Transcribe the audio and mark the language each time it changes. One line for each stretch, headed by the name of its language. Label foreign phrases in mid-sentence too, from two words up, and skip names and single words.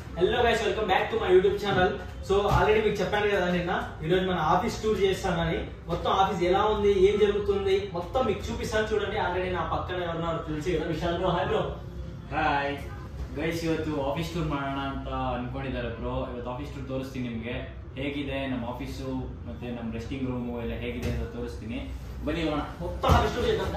English: Hello guys, welcome back to my YouTube channel.
Telugu: సో ఆల్రెడీ మీకు చెప్పాను కదా నిన్న, ఈరోజు మన
English: office tour
Telugu: చేస్తానని. మొత్తం ఆఫీస్ ఎలా ఉంది, ఏం జరుగుతుంది మొత్తం మీకు చూపిస్తాను చూడండి. ఆల్రెడీ నా పక్కన ఎవరున్నారు తెలిసి కదా,
Kannada: ವಿಶಾಲ್ ಬ್ರೋ. ಹಾಯ್ ಬ್ರೋ. ಹಾಯ್ ಗೈಸ್, ಇವತ್ತು
English: office tour
Kannada: ಮಾಡೋಣ ಅಂತ ಅನ್ಕೊಂಡಿದ್ದಾರೆ ಬ್ರೋ. ಇವತ್ತು
English: office tour
Kannada: ತೋರಿಸ್ತೀನಿ ನಿಮಗೆ, ಹೇಗಿದೆ ನಮ್ಮ ಆಫೀಸು ಮತ್ತೆ ನಮ್ಮ
English: resting room
Kannada: ಎಲ್ಲ ಹೇಗಿದೆ ಅಂತ ತೋರಿಸ್ತೀನಿ. ಬನ್ನಿ ಹೋಗೋಣ.
Telugu: మొత్తం
English: office tour
Telugu: చేద్దాం.